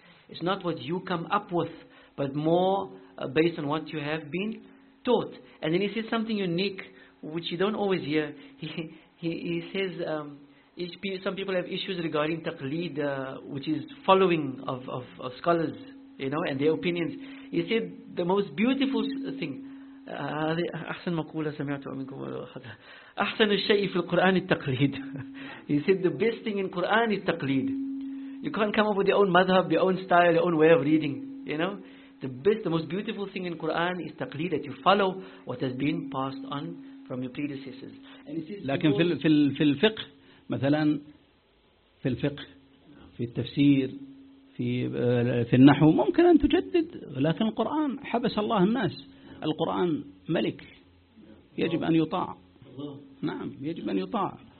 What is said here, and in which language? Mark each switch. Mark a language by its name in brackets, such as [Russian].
[English] It's not what you come up with, but more based on what you have been taught. And then he says something unique, which you don't always hear. He says, some people have issues regarding taqleed, which is following of scholars, you know, and their opinions. He said the most beautiful thing. [Arabic] أحسن مقولة سمعت منكم أحسن الشيء في القرآن التقليد. [English] He said the best thing in Quran is taqleed. You can't come up with your own madhab, your own style, your own way of reading. You know, the best, the most beautiful thing in Quran is taqleed, that you follow what has been passed on from your predecessors. [Arabic] لكن في الفقه مثلا, في الفقه, في التفسير, في النحو, ممكن أن تجدد, لكن القرآن حبس الله الناس. القرآن ملك يجب أن يطاع. نعم, يجب أن يطاع.